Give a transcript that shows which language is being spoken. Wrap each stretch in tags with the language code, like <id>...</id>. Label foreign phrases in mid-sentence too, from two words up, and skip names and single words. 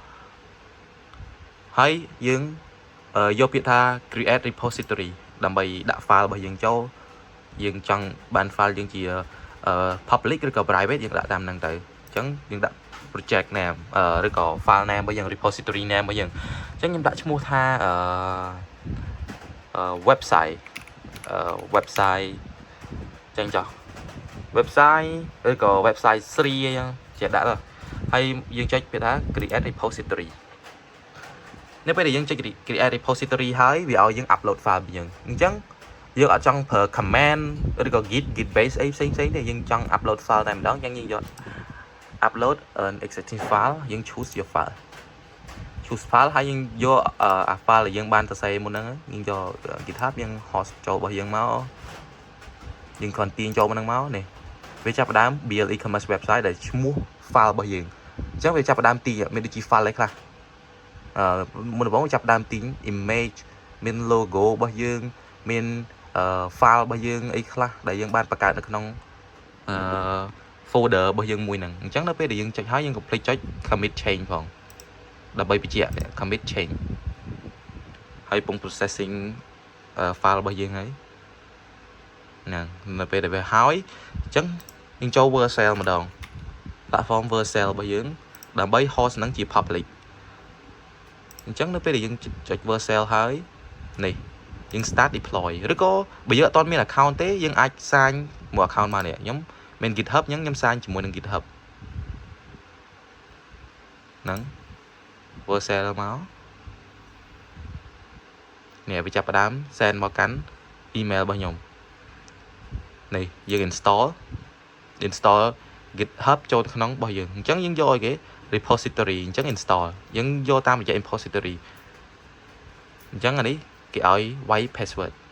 <km>ហើយយើងយកពាក្យថា</km> <en>create repository</en> <km>ដើម្បីដាក់ file របស់យើងចូលយើងចង់បាន file យើងជា public ឬក៏ private យើងដាក់តាមហ្នឹងទៅអញ្ចឹងយើងដាក់</km> <en>project name</en> <km>ឬក៏</km> <en>file name</en> <km>របស់យើង</km> <en>repository name</en> <km>របស់យើងអញ្ចឹងខ្ញុំដាក់ឈ្មោះថា website ចឹងចុះ website ឬក៏ website ស្រីអញ្ចឹងជាដាក់ទៅហើយយើងចុចពាក្យថា</km> <en>create repository</en> <km>នៅពេលដែលយើងចុច</km> <en>create repository</en> <km>ហើយវាឲ្យ យើង upload file របស់យើងអញ្ចឹងយើងអត់ចង់ប្រើ command ឬក៏ git base អីផ្សេងទេយើងចង់ upload file តែម្ដងអញ្ចឹងយើងយក</km> <en>upload an existing file</en> <km>យើង</km> <en>choose your file choose file</en> <km>ហើយយើងយកអា file ដែលយើងបានសរសេរមុនហ្នឹងយើងយក GitHub យើង host ចូលរបស់យើង មកយើងគ្រាន់ទាញចូលមកហ្នឹងមកនេះវាចាប់ផ្ដើម</km> <en>build e-commerce website</en> <km>ដែលឈ្មោះ file របស់យើងអញ្ចឹងវាចាប់ផ្ដើមទាញមានដូចជា file អីខ្លះមុនដំបូងចាប់ផ្ដើមទាញ image មាន logo របស់យើងមាន file របស់យើងអី ខ្លះដែលយើងបានបង្កើតនៅក្នុងfolder របស់យើងមួយហ្នឹងអញ្ចឹងនៅពេលដែលយើងចុចហើយយើង complete ចុច</km> <en>commit change</en> <km>ផង ដើម្បីបញ្ជាក់</km> <en>commit change</en> <km>ហើយពង</km> <en>processing file</en> <km>របស់យើងហើយហ្នឹងនៅពេលដែលវាហើយអញ្ចឹងយើងចូល Vercel ម្ដង platform Vercel របស់យើងដើម្បី host ហ្នឹងជា public អញ្ចឹងនៅពេលដែលយើងចុច Vercel ហើយនេះយើង</km> <en>start deploy</en> <km>ឬក៏បើយើងអត់ទាន់មាន account ទេយើងអាចសាញមួយ account មកនេះខ្ញុំមាន GitHub អញ្ចឹងខ្ញុំសាញជាមួយនឹង GitHub ហ្នឹង Vercel មកនេះវាចាប់ផ្ដើម send មកកាន់ email របស់ខ្ញុំនេះយើង install GitHub ចូលក្នុងរបស់យើងអញ្ចឹងយើងយកឲ្យគេ repository អញ្ចឹង install យើងយកតាមរយៈ repository អញ្ចឹងអានេះគេឲ្យ</km> <en>white password</en>